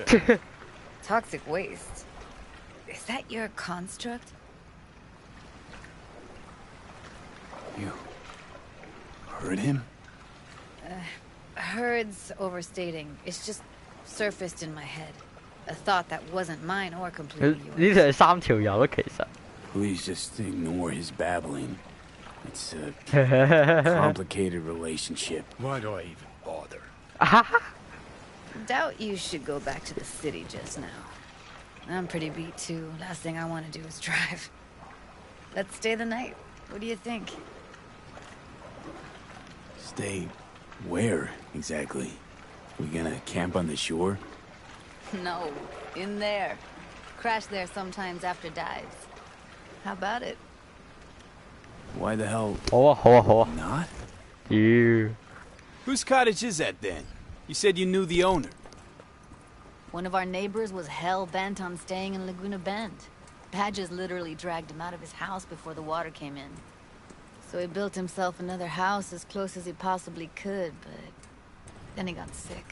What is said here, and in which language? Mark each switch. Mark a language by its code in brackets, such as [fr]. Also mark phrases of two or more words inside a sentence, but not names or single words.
[en] Toxic waste. Is that your construct? You heard him? Heard's overstating. It's just surfaced in my head. A thought that wasn't mine or completely [yue] 呢 [en] yours. [yue] 條係三條友啊，其實。 [en] Please just ignore his babbling. It's a complicated relationship. Why do I even bother? Doubt you should go back to the city just now. I'm pretty beat too. Last thing I want to do is drive. Let's stay the night. What do you think? Stay where, exactly? We gonna camp on the shore? No, in there. Crash there sometimes after dives. How about it? Why the hell [yue] 好啊，好啊，好啊。 [en] not? [yue] 屌， [en] Whose cottage is that then? You said you knew the owner. One of our neighbors was hell-bent on staying in Laguna Bend. Badges literally dragged him out of his house before the water came in. So he built himself another house as close as he possibly could, but then he got sick.